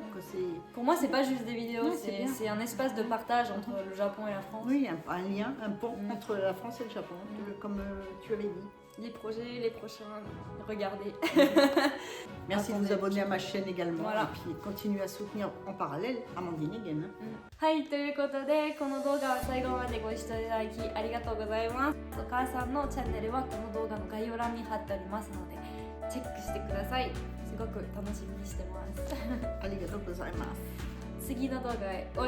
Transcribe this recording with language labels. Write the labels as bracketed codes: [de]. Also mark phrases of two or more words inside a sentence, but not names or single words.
[fr] Pour moi, c'est pas juste des vidéos, c'est un espace de partage entre le Japon et la France. Oui, un lien, un pont entre la France et le Japon, comme tu avais dit. Les projets, les prochains, regardez. Merci de vous abonner à ma chaîne également et puis continuez à soutenir en parallèle Amandine Egen. [ja] はい、ということでこの動画は最後までご視聴いただきありがとうございます。お母さんのチャンネルはこの動画の概要欄に貼っておりますのでチェックしてください。すごく楽しみにしてます。ありがとうございます。